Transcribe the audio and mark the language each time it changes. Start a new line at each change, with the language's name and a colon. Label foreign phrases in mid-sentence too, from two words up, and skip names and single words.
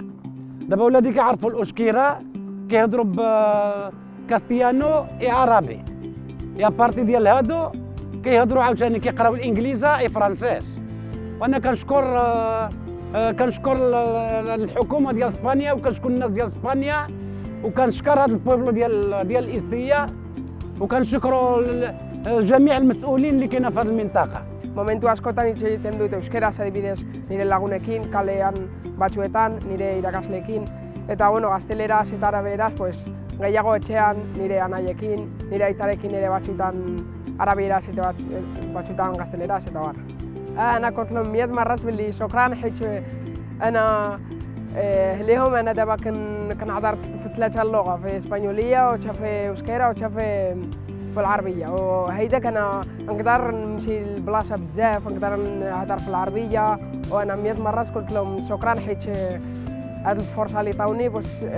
Arabic: دابا ولادي كيعرفوا الأوشكيرة، كيهضروا بكاستيانو عربي، يا بارتي ديال هادو كيهضروا عاوتاني كيقراو الانجليزه فرانسيس. وانا كنشكر الحكومه ديال اسبانيا، وكنشكر الناس ديال اسبانيا، وكنشكر هذا البوبلو ديال الاستيه، وكنشكروا جميع المسؤولين اللي كاينين في هذه المنطقه.
Basque: Momentu askotan hitz egiten dut euskaraz, adibidez nire lagunekin, kalean batzuetan, nire irakasleekin, eta bueno, gazteleraz eta arabieraz, gehiago etxean nire anaiekin, nire aitarekin ere batzutan arabieraz eta batzutan gazteleraz eta bar.
Arabic: أنا كنت لهم 100 مرة باللي شكرا، حيت أنا ليهم أنا دابا كنهضر في 3 اللغة، في إسبانيولية وفي أوسكيرة وفي العربية، وهيداك أنا نقدر نمشي لبلاصة بزاف، نقدر نهضر في العربية، وأنا 100 مرة قلت لهم شكرا حيت هاد الفرصة اللي عطاوني باش